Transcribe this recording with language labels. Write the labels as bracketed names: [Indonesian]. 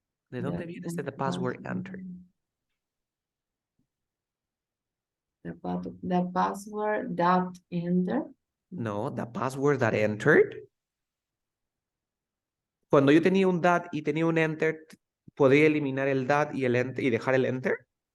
[Spanish] ¿De dónde viene [English] the password entered? The password that entered. No, the password that entered. [Spanish] Cuando yo tenía un that y tenía un enter, ¿podría eliminar el that y el enter y dejar el enter?